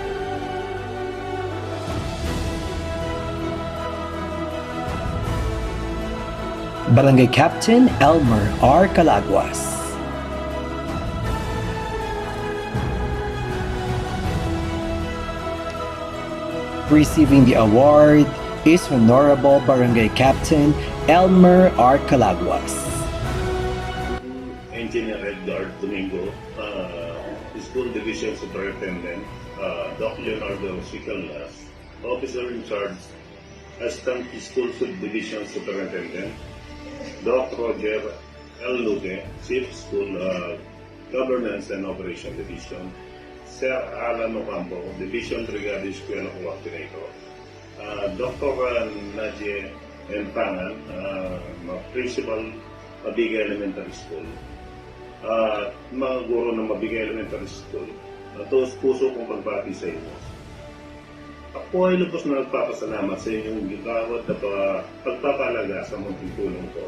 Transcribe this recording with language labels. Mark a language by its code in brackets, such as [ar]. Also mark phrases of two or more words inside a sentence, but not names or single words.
[en] Barangay Captain Elmer R. Calaguas. Receiving the award is Honorable Barangay Captain Elmer R. Calaguas. Engineer Edgar Domingo, School Division Superintendent, Doc Leonardo Sicalas, Officer in Charge, Assistant School Subdivision Superintendent, Doc Roger L. Luque, Chief School Governance and Operation Division, Sir Alan Ocampo, Division Brigade Eskwela Coordinator, Dr. Nadia M. Pangan, Principal, [tl] Mabigay Elementary School, mga guro ng Mabigay Elementary School. Taos puso kong pagbati sa inyo. Ako ay lubos na nagpapasalamat sa inyong gigawat at pagpapalaga sa munting tulong ko.